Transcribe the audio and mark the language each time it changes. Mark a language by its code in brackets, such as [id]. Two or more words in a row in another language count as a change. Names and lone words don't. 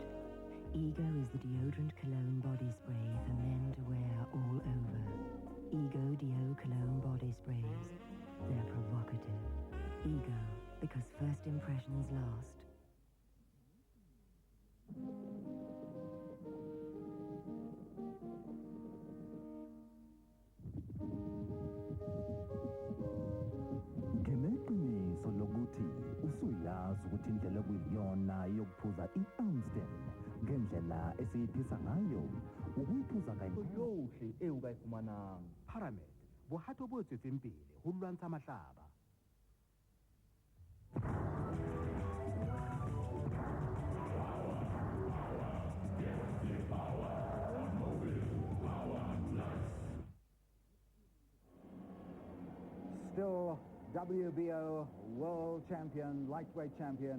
[en] Ego is the deodorant cologne body spray for men to wear all over. Ego Deo Cologne Body Sprays. They're provocative. Ego, because first impressions last. [zu] Ngeneqiniso lokuthi usuyazi ukuthi indlela okuyiyona yokuphuza i-Amstel ngendlela esiyiphisa ngayo ukuyiphuza [st] yohle eo ka e fumanang Paramed bohato bo tswetseng pele ho lwantsha mahlaba. [en] Still WBO world champion, lightweight champion.